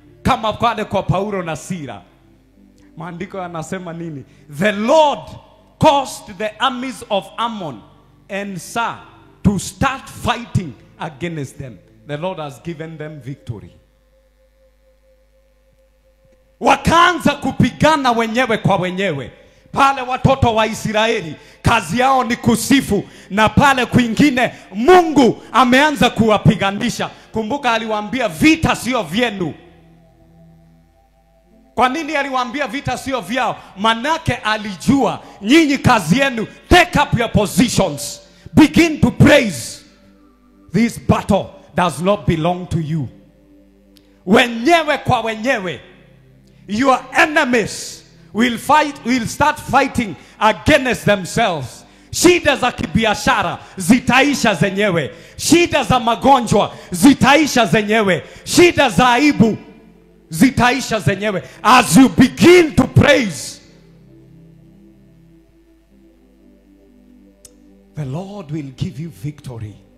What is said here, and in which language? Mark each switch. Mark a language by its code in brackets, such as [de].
[sw] Kama pale kwa Paulo na Sila. Maandiko yanasema nini? [en] The Lord caused the armies of Ammon and Sar to start fighting against them. The Lord has given them victory. [sw] Wakaanza kupigana wenyewe kwa wenyewe. Pale watoto wa Israeli kazi yao ni kusifu, na pale kwingine Mungu ameanza kuwapiganisha. Kumbuka aliwaambia vita sio vyenu. Kwa nini aliwaambia vita sio vyao? Manake alijua nyinyi kazi yenu, [en] take up your positions, begin to praise. This battle does not belong to you. [sw] Wenyewe kwa wenyewe, [en] your enemies will start fighting against themselves. [sw] Shida za kibiashara zitaisha zenyewe. Shida za magonjwa zitaisha zenyewe. Shida za aibu zitaisha zenyewe. [en] As you begin to praise, the Lord will give you victory.